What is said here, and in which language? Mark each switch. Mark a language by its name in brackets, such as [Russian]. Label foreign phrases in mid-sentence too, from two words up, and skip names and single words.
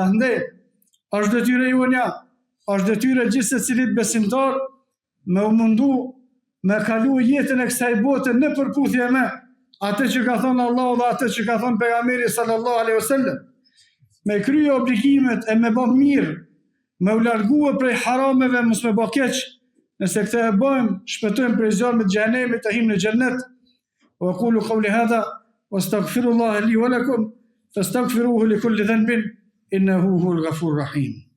[Albanian] Andaj është detyra jonia, është detyra gjithse cilit besimtar me u mundu me kalu jetën e kësaj bote në përputhje me atë që ka thënë Allahu dhe atë që ka thënë pejgamberi [Arabic] صلى الله عليه وسلم, [Albanian] me krye obligimet e me bë mirë, me u largue prej harameve, mos me bë keq. Nëse këtë e bëjmë, shpëtojmë prej zjarmit të xhenemit, të him në xhennet. [Arabic] وأقول قولي هذا وأستغفر الله لي ولكم فاستغفروه لكل ذنب إنه هو الغفور الرحيم.